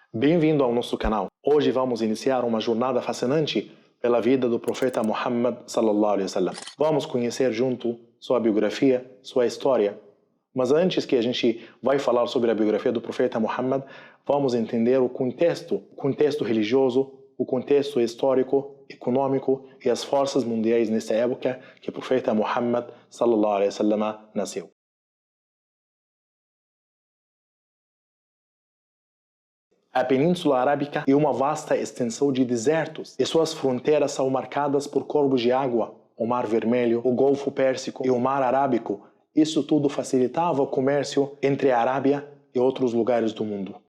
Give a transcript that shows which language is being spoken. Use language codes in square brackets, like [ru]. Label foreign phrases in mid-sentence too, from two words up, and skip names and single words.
[pt] Bem-vindo ao nosso canal. Hoje vamos iniciar uma jornada fascinante pela vida do profeta Muhammad [ar] صلى الله عليه وسلم. [pt] Vamos conhecer junto sua biografia, sua história. Mas antes que a gente vai falar sobre a biografia do profeta Muhammad, vamos entender o contexto religioso, o contexto histórico, econômico e as forças mundiais nessa época que o profeta Muhammad [ar] صلى الله عليه وسلم [pt] nasceu. A Península Arábica é uma vasta extensão de desertos e suas fronteiras são marcadas por corpos de água, o Mar Vermelho, o Golfo Pérsico e o Mar Arábico. Isso tudo facilitava o comércio entre a Arábia e outros lugares do mundo.